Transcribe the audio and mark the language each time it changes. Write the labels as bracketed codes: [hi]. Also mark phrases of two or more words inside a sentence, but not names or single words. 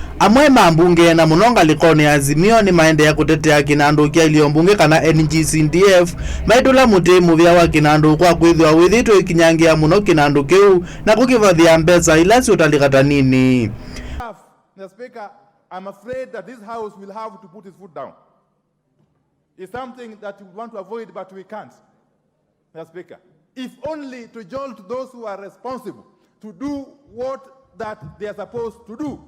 [kam] Amwe Ambunge na munonga likoni azimio ni maende ya kutetea Kinandu kia iliombunge kana Ngcdf maitula muti muvia wa Kinandu kwa kwithwa withitu ikinyangia muno Kinandu kiu na kukivathia mbesa ilasi utalikata nini. [en] Mr. Speaker, I'm afraid that this House will have to put its foot down. It's something that we want to avoid, but we can't, Mr. Speaker. If only to jolt those who are responsible to do what that they are supposed to do.